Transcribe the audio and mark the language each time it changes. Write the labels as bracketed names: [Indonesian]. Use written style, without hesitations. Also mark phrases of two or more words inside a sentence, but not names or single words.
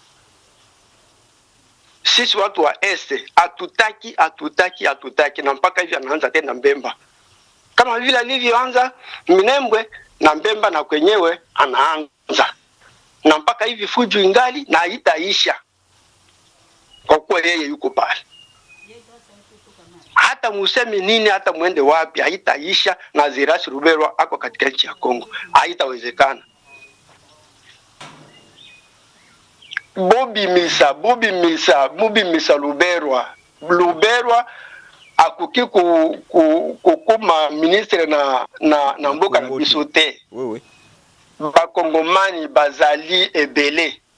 [Swahili] Sisi watu wa este hatutaki, na mpaka hivi anaanza tena Mbemba kama vile alivyoanza Minembwe na Mbemba, na kwenyewe anaanza, na mpaka hivi fujo ingali na haitaisha kwa kuwa yeye yuko pale. Hata museme nini, hata muende wapi, haitaisha na Azarias Ruberwa ako katika nchi ya Kongo. Haitawezekana. [Lingala] Bobi Misa Ruberwa akuki kukuma ministre na mboka na bisote. [Swahili] Wewe [Lingala] Bakongomani bazali ebele.